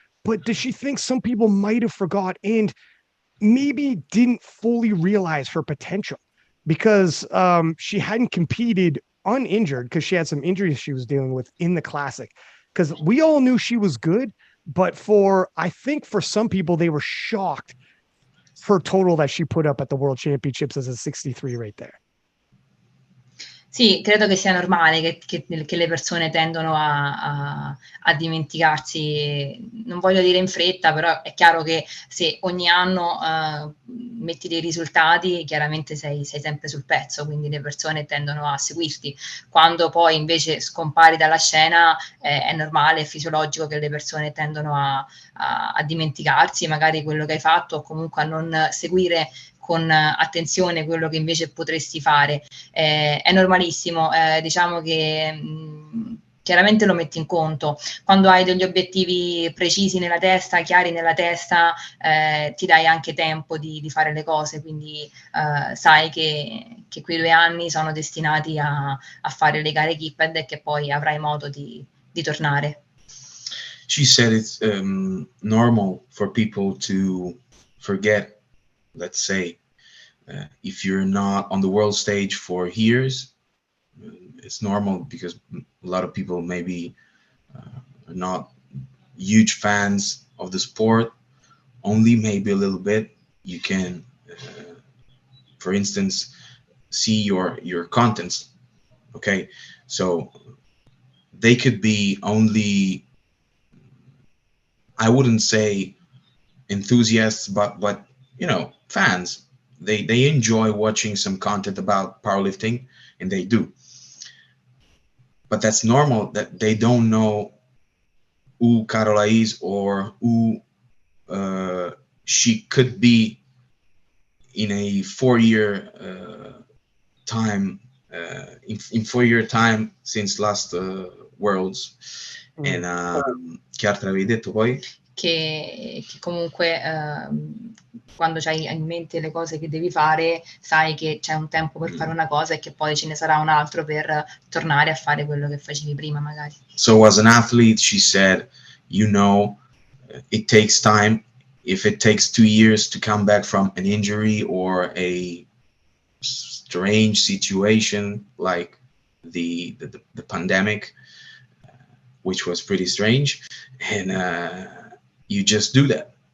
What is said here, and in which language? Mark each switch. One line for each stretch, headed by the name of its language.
English: But does she think some people might have forgot and maybe didn't fully realize her potential because she hadn't competed uninjured because she had some injuries she was dealing with in the Classic? Because we all knew she was good, but I think for some people, they were shocked her total that she put up at the World Championships as a 63 right there.
Italian: Sì, credo che sia normale che le persone tendono a dimenticarsi, non voglio dire in fretta, però è chiaro che se ogni anno metti dei risultati, chiaramente sei sempre sul pezzo, quindi le persone tendono a seguirti. Quando poi invece scompari dalla scena, è normale, è fisiologico che le persone tendono a dimenticarsi magari quello che hai fatto o comunque a non seguire con attenzione quello che invece potresti fare. È normalissimo, diciamo che chiaramente lo metti in conto. Quando hai degli obiettivi precisi nella testa, chiari nella testa, ti dai anche tempo di fare le cose, quindi sai che quei 2 anni sono destinati a fare le gare equipped e che poi avrai modo di tornare.
English: She said it's normal for people to forget, let's say, If you're not on the world stage for years, it's normal, because a lot of people maybe are not huge fans of the sport, only maybe a little bit. You can, for instance, see your contents. Okay, so they could be only, I wouldn't say enthusiasts, but fans. They enjoy watching some content about powerlifting, and they do. But that's normal, that they don't know who Carola is, or who she could be in a 4-year time, in 4-year time since last Worlds. And
Italian: che altro avevi detto poi? Che comunque quando c'hai in mente le cose che devi fare, sai che c'è un tempo per fare una cosa e che poi ce ne sarà un altro per tornare a fare quello che facevi prima, magari.
English: So as an athlete, she said, it takes time. If it takes 2 years to come back from an injury or a strange situation like the pandemic, which was pretty strange, and you just do that.